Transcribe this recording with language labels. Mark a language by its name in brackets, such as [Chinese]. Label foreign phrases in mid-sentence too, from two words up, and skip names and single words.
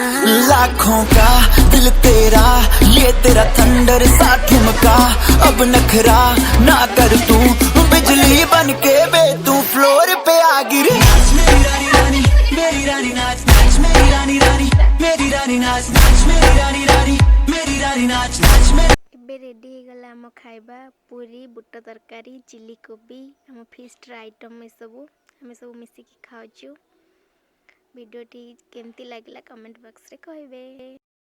[Hindi] लाखों का दिल तेरा, ये तेरा थंडर सा ठुमका, अब नखरा ना कर तू, बिजली बन के बे तू फ्लोर पे आ गिरी। नाच मेरी रानी रानी, मेरी रानी नाच नाच मेरी रानी रानी, मेरी रानी नाच नाच मेरी रानी रानी, मेरी रानी नाच नाच मेरी। [Odia] ଏବେ ରେଡ଼ି ହେଇଗଲା ଆମ ଖାଇବା, ପୁରୀ, ବୁଟ ତରକାରୀ, ଚିଲି କୋବି, ଆମ ଫିଷ୍ଟର ଆଇଟମ୍ ଏସବୁ ଆମେ ସବୁ ମିଶିକି ଖାଉଛୁ। ଭିଡ଼ିଓଟି କେମିତି ଲାଗିଲା [English] comment boxରେ [Odia] କହିବେ।